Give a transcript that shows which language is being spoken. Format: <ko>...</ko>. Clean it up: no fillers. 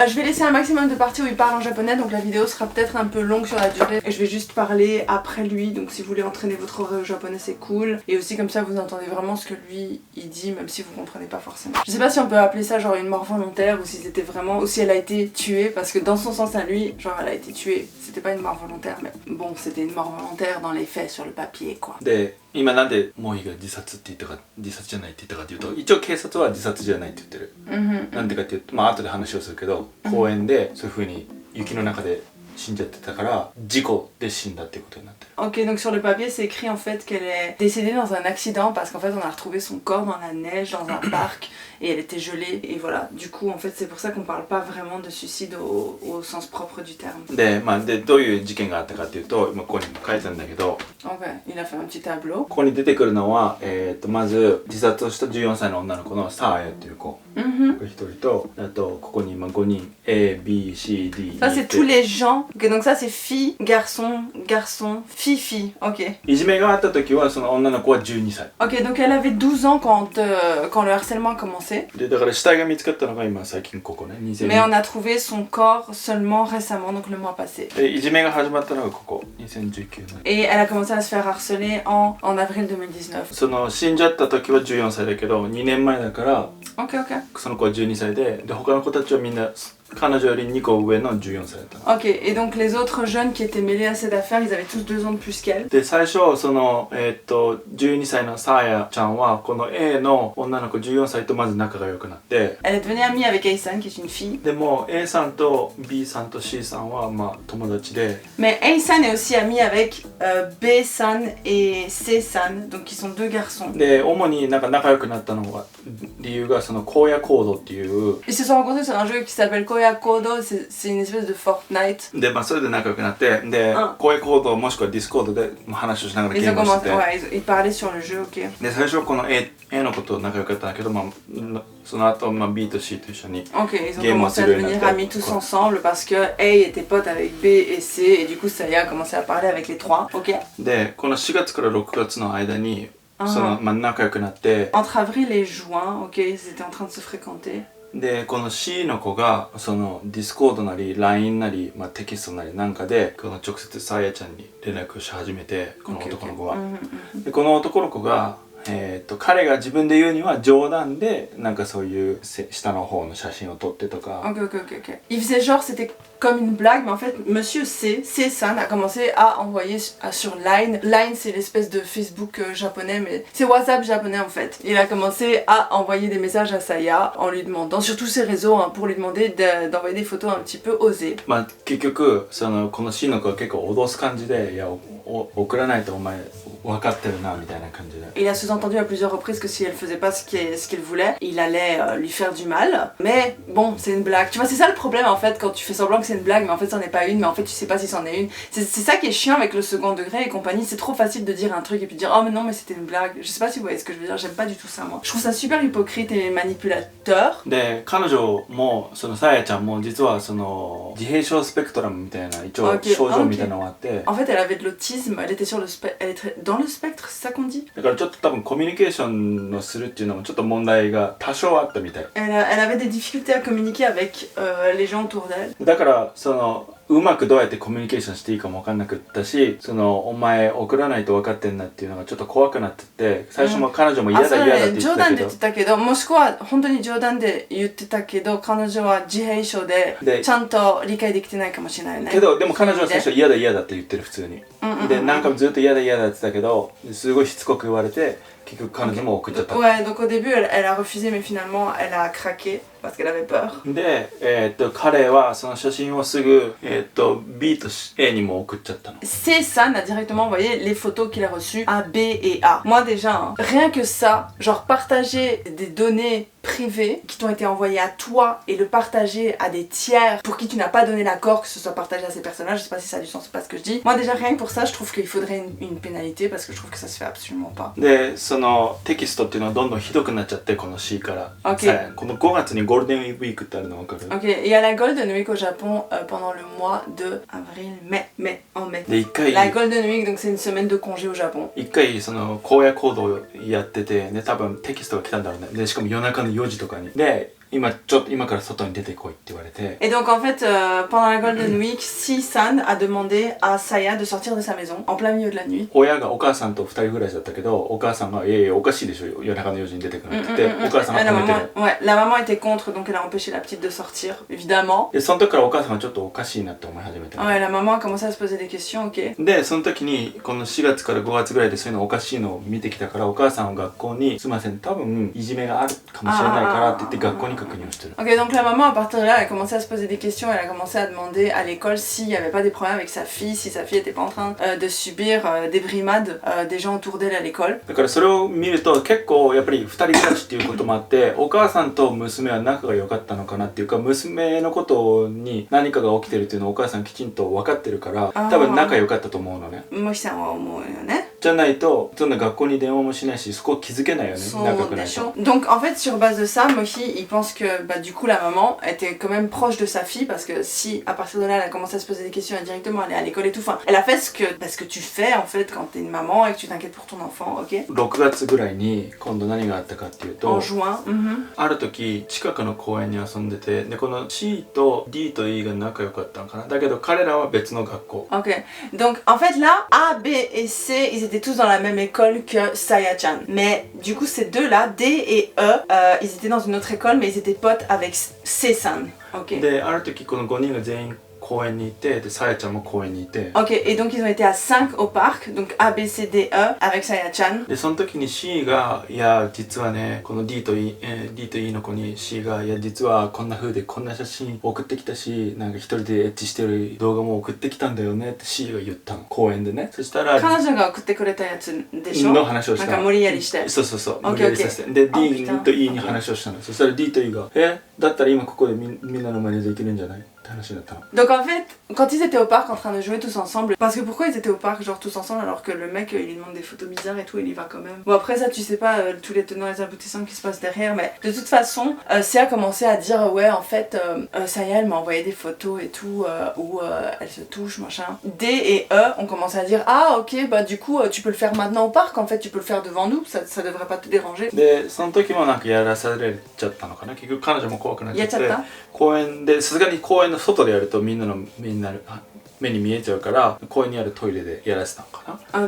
<fr>Je vais laisser un maximum de parties où il parle en japonais, donc la vidéo sera peut-être un peu longue sur la durée et je vais juste parler après lui, donc si vous voulez entraîner votre oreille au japonais c'est cool, et aussi comme ça vous entendez vraiment ce que lui il dit même si vous comprenez pas forcément. Je sais pas si on peut appeler ça genre une mort volontaire ou si c'était vraiment, ou si elle a été tuée, parce que dans son sens à lui genre elle a été tuée, c'était pas une mort volontaire, mais bon c'était une mort volontaire dans les faits sur le papier quoi.</fr> <ja>で今なんでモヒが自殺って言ったか自殺じゃないって言ったかっていうと、一応警察は自殺じゃないって言ってる、なんでかっていうとまあ後で話をするけど、公園でそういう風に雪の中で死んじゃってたから事故で死んだっていうことになってる。</ja> <fr>Ok, donc sur le papier c'est écrit en fait qu'elle est décédée dans un accident parce qu'en fait on a retrouvé son corps dans la neige dans un parc et elle était gelée, et voilà, du coup en fait c'est pour ça qu'on parle pas vraiment de suicide au sens propre du terme.</fr> <ja>でどういう事件があったかっていうと、今ここにも書いてあるんだけど、</ja> <fr>Ok, il a fait un petit tableau.</fr> <ja>ここに出てくるのは、まず自殺をした14歳の女の子のサーヤっていう子が1人と、あとここに今5人 A、B、C、D。</ja> <fr>Ça c'est tous les gens. Ok, donc ça c'est fille, garçon, garçon, fille, fille. Ok.</fr> <ja>いじめがあった時はその女の子は12歳。</ja> <fr>Ok, donc elle avait 12 ans quand le harcèlement a commencé.</fr> <ja>でだから死体が見つかったのが今最近ここね、2000</ja> <fr>Mais on a trouvé son corps seulement récemment, donc le mois passé.</fr> <ja>でいじめが始まったのがここ2019年。</ja> <fr>Et elle a commencé à se faire harceler en avril 2019.</fr> <ja>その死んじゃった時は14歳だけど2年前だから</ja> <fr>Ok, ok.</fr> <ja>その子は12歳で他の子たちはみんな彼女より2個上の14歳だったの。</ja> <fr>Ok, et donc les autres jeunes qui étaient mêlés à cette affaire, ils avaient tous 2 ans de plus qu'elle.</fr> <ja>で最初その12歳のサーヤちゃんはこの A の女の子14歳とまず仲が良くなって、</ja> <fr>Elle est devenue amie avec Ae-san, qui est une fille.</fr> <ja>でも A さんと B さんと C さんはまあ友達で、</ja> <fr>Mais Ae-san est aussi amie avec B-san et C-san, donc qui sont 2 garçons.</fr> <ja>で主になんか仲良くなったのが理由がその荒野行動っていう</ja> <fr>Ils se sont rencontrés sur un jeu qui s'appelle Koya Kodo, c'est une espèce de Fortnite.</fr> <ja>でまあそれで仲良くなってで荒野行動もしくはディスコードで話をしながらゲ</ja> <fr>Ils ont</fr> <ja>ムをして</ja> <fr>commencé, ouais, ils parlaient sur le jeu, ok.</fr> <ja>で最初この A の子と仲良かったんだけど、まあその後まあ B と C と一緒に</ja> <fr>Ok, ils ont</fr> <en>Game</en> <fr>commencé à</fr> <en>of Thrones,</en> <fr>devenir quoi. amis tous ensemble parce que A était pote avec B et C, et du coup Saya a commencé à parler avec les 3, ok.</fr> <ja>でこの4月から6月の間にそのまあ仲良くなって、</ja> <fr>Entre avril et juin, ok, ils étaient en train de se fréquenter.</fr> <ja>でこの C の子がそのディスコードなり LINE なり、まあ、テキストなりなんかでこの直接サーヤちゃんに連絡し始めて、この男の子は。でこの男の子が彼が自分で言うには冗談でなんかそういう下の方の写真を撮ってとか。</ja> <fr>Ok, ok, ok, ok. Il faisait genre c'était comme une blague, mais en fait Monsieur C-san a commencé à envoyer sur Line. Line c'est l'espèce de Facebook japonais, mais c'est WhatsApp japonais en fait. Il a commencé à envoyer des messages à Saya en lui demandant, sur tous ses réseaux, hein, pour lui demander d'envoyer des photos un petit peu osées.</fr> <ja>まあ結局この C の子は結構脅す感じで、いや送らないとお前分かってるなみたいな感じで。</ja> <fr>Il a sous-entendu à plusieurs reprises que si elle faisait pas ce qu'il voulait, il allait lui faire du mal. Mais bon, c'est une blague. Tu vois, c'est ça le problème en fait, quand tu fais semblant que c'est une blague, mais en fait c'en est pas une, mais en fait tu sais pas si c'en est une. C'est ça qui est chiant avec le second degré et compagnie, c'est trop facile de dire un truc et puis de dire oh mais non mais c'était une blague. Je sais pas si vous voyez ce que je veux dire, j'aime pas du tout ça moi. Je trouve ça super hypocrite et manipulateur.</fr> <ja>で彼女もそのさやちゃんも実はその自閉症スペクトラムみたいな一応症状みたいなのがあって、</ja> <fr>En fait elle avait de l'autisme, elle était sur le elle était dans le spectre, c'est ça qu'on dit?</fr> <ja>だからちょっと多分コミュニケーションをするっていうのもちょっと問題が多少あったみたい。</ja> <fr>Elle avait des difficultés à communiquer avec les gens autour d'elle.</fr> <ja>だからそのうまくどうやってコミュニケーションしていいかも分かんなくったし、そのお前送らないと分かってんなっていうのがちょっと怖くなってて、最初も彼女も嫌だ嫌だって言ってたけど、冗談で言ってたけど、もしくは本当に冗談で言ってたけど、彼女は自閉症でちゃんと理解できてないかもしれないよね。けどでも彼女は最初嫌だ嫌だって言ってる普通に。でなんかずっと嫌だ嫌だって言ってたけど、すごいしつこく言われて結局彼女も送っちゃった。</ja> <fr>Ouais, donc au début elle a refusé mais finalement elle a craqué parce qu'elle avait peur.</fr> <ja>で彼はその写真をすぐB と A にも送っちゃったの。</ja> <fr>C'est ça, a directement envoyé les photos qu'il a reçues à B et A. Moi déjà, hein, rien que ça, genre partager des données privées qui t'ont été envoyées à toi et le partager à des tiers pour qui tu n'as pas donné l'accord que ce soit partagé à ces personnages, je sais pas si ça a du sens, c'est pas ce que je dis. Moi déjà rien que pour ça, je trouve qu'il faudrait une pénalité parce que je trouve que ça se fait absolument pas.</fr> <ja>でそのテキストっていうのはどんどんひどくなっちゃってこの C から、 okay. この5月にゴールデンウィークってあるの分かる？</ja> <fr>Ok, il y a la Golden Week au Japon pendant le mois de mai, en mai.</fr> <ja>で1回</ja> <fr>La Golden Week, donc c'est une semaine de congé au Japon.</fr> <ja>1回その荒野行動をやってて、ね、多分テキストが来たんだろうね。でしかも夜中の4時とかに。で今から外に出てこいって言われて。</ja> <fr>Et donc en fait, pendant la Golden Week, Si-san a demandé à Saya de sortir de sa maison en plein milieu de la nuit.</fr> <ja>親がお母さんと2人暮らしだったけど、お母さんが「いやいやおかしいでしょ夜中の4時に出てくる」って言ってお母さんが止めてる。</ja> <fr>Ouais, la maman était contre, donc elle a empêché la petite de sortir, évidemment.</fr> <ja>でその時からお母さんがちょっとおかしいなって思い始めて。</ja> <fr>Ouais, la maman a commencé à se poser des questions, ok.</fr> <ja>でその時にこの4月から5月ぐらいでそういうのおかしいのを見てきたから、お母さんは学校に「すいません多分いじめがあるかもしれないから」って言って学校に確認をしてる。</ja> <fr>Ok, donc la maman à partir de là elle a commencé à se poser des questions, elle a commencé à demander à l'école s'il n'y avait pas des problèmes avec sa fille, si sa fille était pas en train de subir des brimades des gens autour d'elle à l'école.</fr> <ja>だからそれを見ると結構やっぱり2人暮らしっていうこともあってお母さんと娘は仲が良かったのかなっていうか、娘のことに何かが起きてるっていうのをお母さんきちんと分かってるから多分仲良かったと思うのね。もしさんは思うよね。じゃないとそんな学校に電話もしないしそこ気づけないよね。仲良くないと。</ja> <fr>Donc en fait sur base de ça, Mochi il pense que bah, du coup la maman était quand même proche de sa fille parce que si à partir de là elle a commencé à se poser des questions et directement aller à l'école et tout, enfin elle a fait ce que tu fais en fait quand t'es une maman et que tu t'inquiètes pour ton enfant, ok.</fr> <ja>6月ぐらいに今度何があったかっていうと、</ja> <fr>en juin,</fr> <ja>ある時近くの公園に遊んでて、でこの C と D と E が仲良かったのかな。だけど彼らは別の学校。</ja> <fr>Ok, donc en fait là A, B et C ils étaient tous dans la même école que Saya-chan, mais du coup ces deux là D et E ils étaient dans une autre école mais ils étaient potes avec C-san. Ok.</fr> <ja>である時この5人が全員公園にいて、でさやちゃんも公園にいて。</ja> <fr>Ok, et donc ils ont été à 5 au parc, donc A, B, C, D, E avec Saya-chan.</fr> <ja>でその時に C がいや実はねこの D と E の子に C がいや実はこんな風でこんな写真送ってきたし、なんか一人でエッチしてる動画も送ってきたんだよねって C が言ったの公園でね。そしたら彼女が送ってくれたやつでしょの話をした。なんか無理やりして。そう無理やりさせて。で D と E に話をしたの。そしたら D と E がだったら今ここでみんなの真似できるんじゃないって話になったの。</ja> <fr>Donc en fait, quand ils étaient au parc en train de jouer tous ensemble, parce que pourquoi ils étaient au parc genre tous ensemble alors que le mec il lui demande des photos bizarres et tout, il y va quand même. Bon après ça tu sais pas tous les tenants et les aboutissants qui se passent derrière, mais de toute façon Sia a commencé à dire ouais en fait Saya elle m'a envoyé des photos et tout où elle se touche machin. D et E ont commencé à dire ah ok bah du coup tu peux le faire maintenant au parc, en fait tu peux le faire devant nous, ça devrait pas te déranger.</fr> <ja>でその時もなんかやらされちゃったのかな。結局彼女も怖くなっちゃって公園でさすがに公園の外でやるとみんな目に見えちゃうから公園にあるトイレでやらせたのかな。</ja>